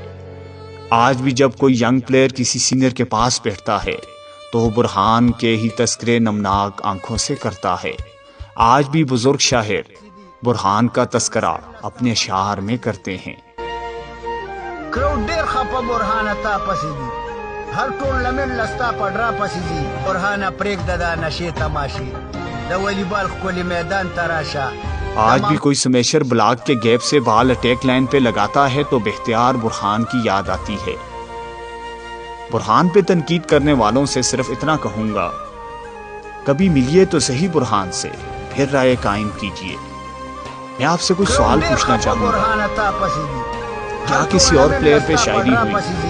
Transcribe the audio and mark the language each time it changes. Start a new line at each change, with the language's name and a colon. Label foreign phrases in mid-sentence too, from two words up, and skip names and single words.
Urdu: آج بھی جب کوئی
English: young player
Urdu: کسی سینئر کے پاس بیٹھتا ہے تو وہ برہان کے ہی تذکرے نمناک آنکھوں سے کرتا ہے۔ آج بھی بزرگ شاعر برہان کا تذکرہ اپنے اشعار میں کرتے ہیں۔
Pashto: کراؤڈ ډیر خپه برهانه تا پسې دي، هر ټورنمنټ لستا په ډرا پسې ځي، برهانه پرېږده دا نشې تماشې، د والیبال ښکلي میدان ته راشه۔
Urdu: آج بھی کوئی سمیشر بلاک کے گیپ سے بال
English: attack line
Urdu: پہ لگاتا ہے تو بختیار برہان کی یاد آتی ہے۔ برہان پہ تنقید کرنے والوں سے صرف اتنا کہوں گا، کبھی ملیے تو صحیح برہان سے، پھر رائے قائم کیجئے۔ میں آپ سے کوئی سوال پوچھنا چاہوں گا، کیا کسی اور پلیئر پہ شاعری ہوئی؟